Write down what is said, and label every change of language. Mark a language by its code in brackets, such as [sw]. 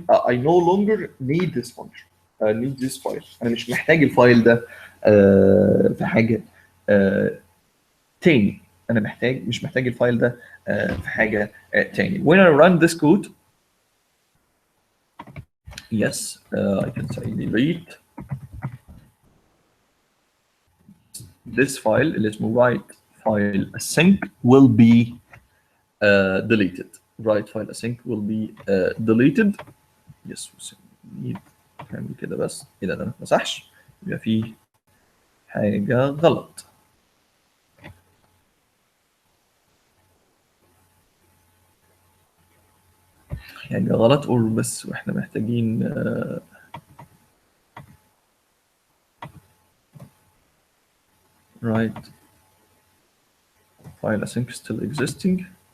[en] I no longer need this function. I need this file. [ar] انا مش محتاج الفايل ده في حاجه تاني. انا مش محتاج الفايل ده في حاجه تاني. [en] when I run this code yes I can say delete this file [ar] اللي اسمه [en] write file async will be deleted. write file async will be deleted. [ar] yes نعمل كده بس. ايه ده ما اتمسحش؟ يبقى في حاجه غلط. حاجه غلط قول بس، واحنا محتاجين [en] write file async still existing.